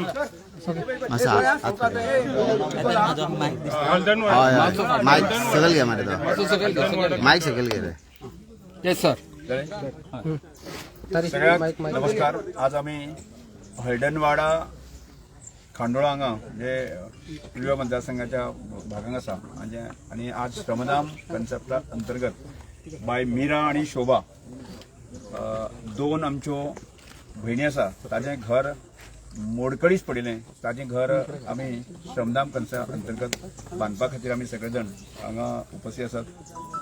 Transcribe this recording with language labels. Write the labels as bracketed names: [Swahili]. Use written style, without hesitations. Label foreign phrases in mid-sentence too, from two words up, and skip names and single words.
[Marathi] माइक सकल घ्या माझ्या माइक सकल घे रे [English] yes sir [Konkani] सगळ्यांक नमस्कार। आज आम्ही हळदणवाडा खांडोळा हांगा जे पूर्व मतदारसंघाच्या भागांत आसा आणि आज श्रमधाम कन्सेप्टा अंतर्गत बाय मीरा आणि शोभा दोन आमच्यो भयणी आसा ताजें घर मोडकळीच पडिल्लें ताजें घर आमी श्रमधाम कन्सेप्ट अंतर्गत बांदपा खातीर आमी सगळे जाण हांगा उपस्थित आसात।